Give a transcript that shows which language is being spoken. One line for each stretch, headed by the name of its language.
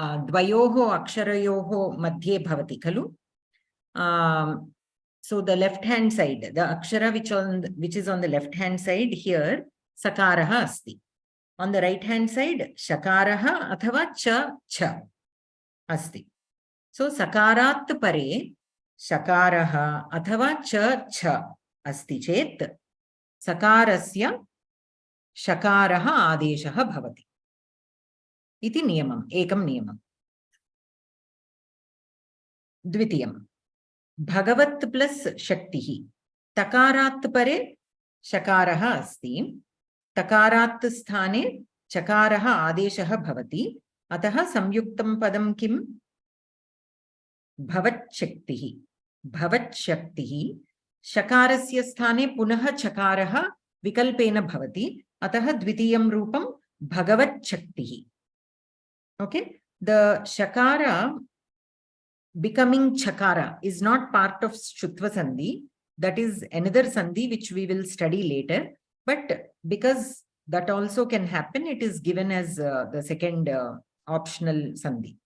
Sanskrit: द्वयोः अक्षरयोः मध्ये भवति खलु
English: so the left hand side the akshara which is on the left hand side here
Sanskrit: sakarah asti
English: on the right hand side
Sanskrit: shakarah athava cha asti so sakarat pare shakarah athava cha asti chet sakarasya शकारः आदेशः भवति इति नियमम्, एकं नियमम्। द्वितीयं भगवत् plus शक्तिः। तकारात् परे शकारः अस्ति, तकारात् स्थाने चकारः आदेशः भवति, अतः संयुक्तं पदं किम्? भवच्छक्तिः। भवच्छक्तिः। शकारस्य स्थाने पुनः चकारः विकल्पेन भवति, अतः द्वितीयं रूपं भगवच्छक्तिः।
English: Okay, the shakara becoming chakara is not part of Shutva Sandhi. That is another Sandhi which we will study later. But because that also can happen, it is given as the second optional Sandhi.